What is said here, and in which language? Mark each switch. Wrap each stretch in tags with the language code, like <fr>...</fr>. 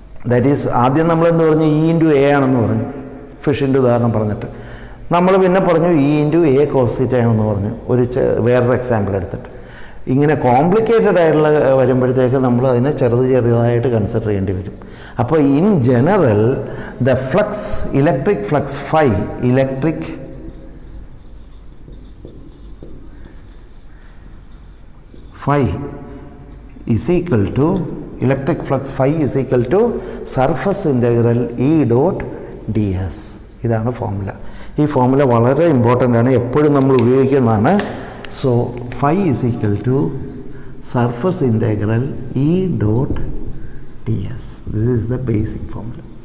<en>that is</en> <ml>ആദ്യം നമ്മളെന്ത് പറഞ്ഞു? ഇ ഇൻറ്റു എ ആണെന്ന് പറഞ്ഞു, ഫിഷിൻ്റെ ഉദാഹരണം പറഞ്ഞിട്ട്. നമ്മൾ പിന്നെ പറഞ്ഞു E into A cos theta ആണെന്ന് പറഞ്ഞു, വേറൊരു എക്സാമ്പിൾ എടുത്തിട്ട്. ഇങ്ങനെ കോംപ്ലിക്കേറ്റഡ് ആയിട്ടുള്ള വരുമ്പോഴത്തേക്ക് നമ്മൾ അതിനെ ചെറുതായിട്ട് കൺസിഡർ ചെയ്യേണ്ടി വരും. അപ്പോൾ</ml> <en>In general the flux, electric flux phi, electric phi is equal to electric flux phi is equal to surface integral E dot ds.</en> <ml>ഇതാണ് ഫോർമുല. ഈ ഫോർമുല വളരെ ഇമ്പോർട്ടൻ്റ് ആണ്, എപ്പോഴും നമ്മൾ ഉപയോഗിക്കുന്നതാണ്.</ml> <en>So phi is equal to surface integral E dot ds. This is the basic formula.</en>